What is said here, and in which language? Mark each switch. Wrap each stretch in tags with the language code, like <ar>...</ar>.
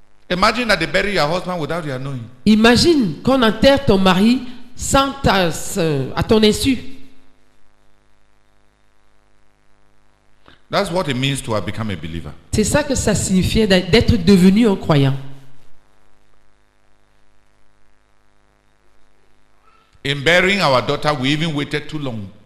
<en>Imagine that they bury your husband without your knowing.</en> <fr>Imagine qu'on enterre ton mari sans à ton insu.</fr> <en>That's what it means to have become a believer.</en> <fr>C'est ça que ça signifiait d'être devenu un croyant.</fr> <en>In burying our daughter, we even waited too long.</en>